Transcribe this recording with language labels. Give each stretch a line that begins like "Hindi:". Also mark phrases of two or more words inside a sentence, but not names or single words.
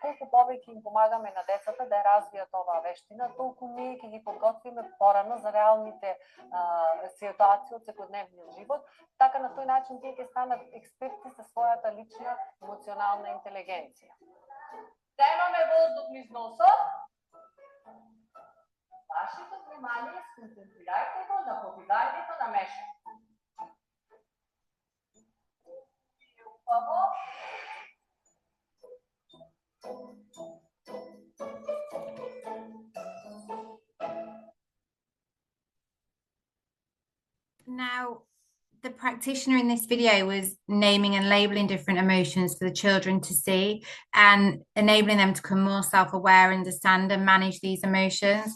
Macedonian: колку повеќе им помагаме на децата да развијат оваа вештина, толку ние ќе ги подготвиме порано за реалните ситуации од секојдневниот живот, така на тој начин тие ќе станат експерти со својата лична емоционална интелигенција. Земаме воздух низ носот. Вашето внимание сконцентрирајте го на повигањето на мешот.
English: Now, the practitioner in this video was naming and labeling different emotions for the children to see and enabling them to become more self-aware, understand and manage these emotions.